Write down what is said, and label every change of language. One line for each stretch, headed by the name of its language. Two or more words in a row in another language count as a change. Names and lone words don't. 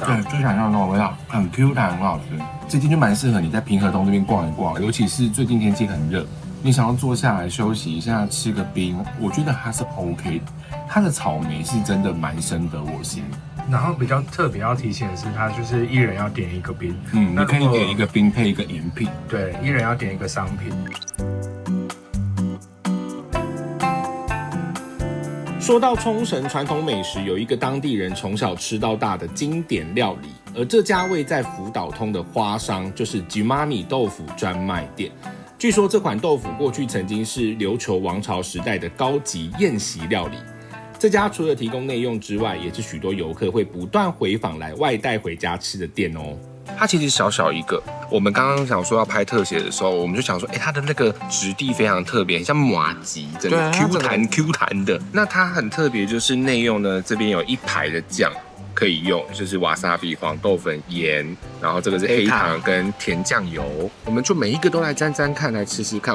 Chinese: 對，就想象中的味道，很 Q 彈，很好吃。這間就蠻適合你在平和東這邊逛一逛，尤其是最近天氣很熱，你想要坐下來休息一下，吃個冰，我覺得它是 OK 的。它的草莓是真的蠻深得我心。然後比較特別要提醒的是，它就是一人要點一個冰。你可以點一個冰配一個飲品。对，一人要點一個商品。說到沖繩傳統美食，有一個當地人從小吃到大的經典料理，而這家位在福島通的花商就是吉媽米豆腐專賣店。據說這款豆腐過去曾經是琉球王朝時代的高級宴席料理。這家除了提供內用之外，也是許多遊客會不斷回訪來外帶回家吃的店哦。它其實小小一個，我們刚剛想說要拍特寫的時候，我們就想說，它的那個質地非常特別，很像麻糬，真的 Q 彈 Q 彈的。那它很特別，就是內用呢，這邊有一排的醬可以用，就是瓦薩比、黃豆粉、鹽，然後這個是黑糖跟甜醬油，我們就每一個都來沾沾看，來吃吃看。